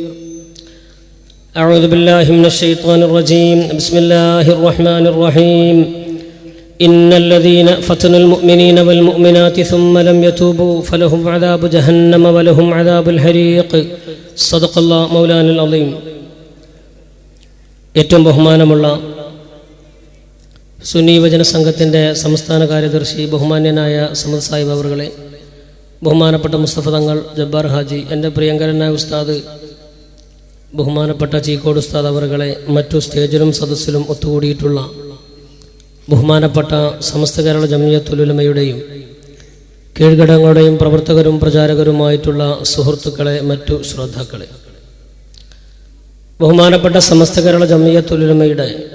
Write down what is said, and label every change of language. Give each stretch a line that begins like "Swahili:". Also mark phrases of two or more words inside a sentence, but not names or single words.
Arabic: أعوذ بالله من الشيطان الرجيم. بسم الله الرحمن الرحيم. إن الذين فتنوا المؤمنين والمؤمنات ثم لم يتوبوا فلهم عذاب جهنم ولهم عذاب الحريق. صدق الله مولانا العظيم.
Malayalam: ഏറ്റവും ബഹുമാനമുള്ള സുന്നി യുവജന സംഘത്തിൻ്റെ സംസ്ഥാന കാര്യദർശി ബഹുമാന്യനായ സമദ് സാഹിബ് അവറുകളെ, ബഹുമാനപ്പെട്ട മുസ്തഫ തങ്ങൾ, ജബ്ബാർ ഹാജി, എൻ്റെ പ്രിയങ്കരനായ ഉസ്താദ് ബഹുമാനപ്പെട്ട ചീക്കോട് ഉസ്താദ് അവറുകളെ, മറ്റു സ്റ്റേജിലും സദസ്സിലും ഒത്തുകൂടിയിട്ടുള്ള ബഹുമാനപ്പെട്ട സമസ്ത കേരള ജംഇയ്യത്തുൽ ഉലമയുടെയും കീഴ്ഘടകങ്ങളുടെയും പ്രവർത്തകരും പ്രചാരകരുമായിട്ടുള്ള സുഹൃത്തുക്കളെ, മറ്റു ശ്രോതാക്കളെ, ബഹുമാനപ്പെട്ട സമസ്ത കേരള ജംഇയ്യത്തുൽ ഉലമയുടെ